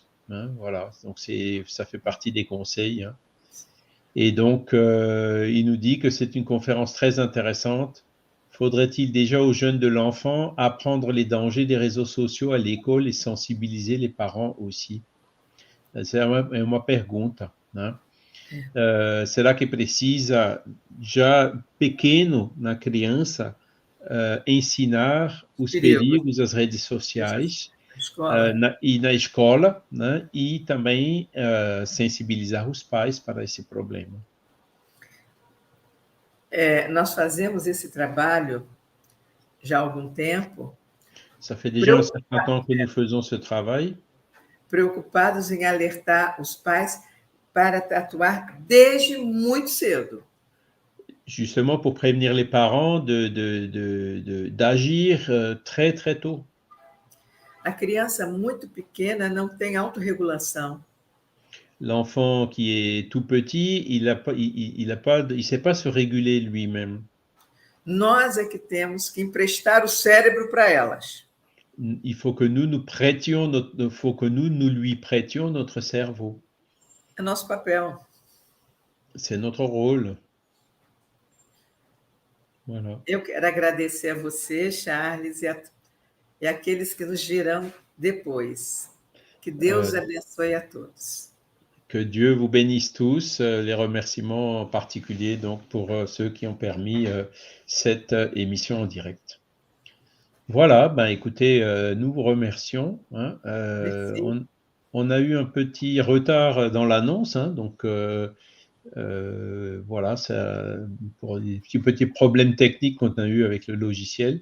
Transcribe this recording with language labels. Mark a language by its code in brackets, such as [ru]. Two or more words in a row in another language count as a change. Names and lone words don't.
[fr] Hein, voilà, donc ça fait partie des conseils. Hein. Et donc, il nous dit que c'est une conférence très intéressante. Faudrait-il déjà aux jeunes de l'enfant apprendre les dangers des réseaux sociaux à l'école et sensibiliser les parents aussi? [pt] Essa é uma pergunta, né? Será que precisa, já pequeno na criança, ensinar os perigos das redes sociais e na escola, né? E também sensibilizar os pais para esse problema? Nós fazemos esse trabalho já há algum tempo. [fr] Ça fait déjà un certain temps que nous faisons ce travail. [pt] Preocupados em alertar os pais para atuar desde muito cedo. [fr] Justement pour prévenir les parents d'agir très, très tôt. [pt] A criança muito pequena não tem autorregulação. [fr] l'enfant qui est tout petit, il sait pas se réguler lui-même. [pt] Nós é que temos que emprestar o cérebro para elas. [fr] Il faut que nous prêtions faut que nous lui prêtions notre cerveau. [pt] É nosso papel. [fr] C'est notre rôle. Voilà. [pt] Eu quero agradecer a você, Charles, e aqueles que nos virão depois. Que Deus abençoe a todos. [fr] Que Dieu vous bénisse tous. Les remerciements en particulier donc pour ceux qui ont permis cette émission en direct. Voilà, ben écoutez, nous vous remercions. Hein. On a eu un petit retard dans l'annonce, hein, donc voilà, ça, pour des petits problèmes techniques qu'on a eu avec le logiciel.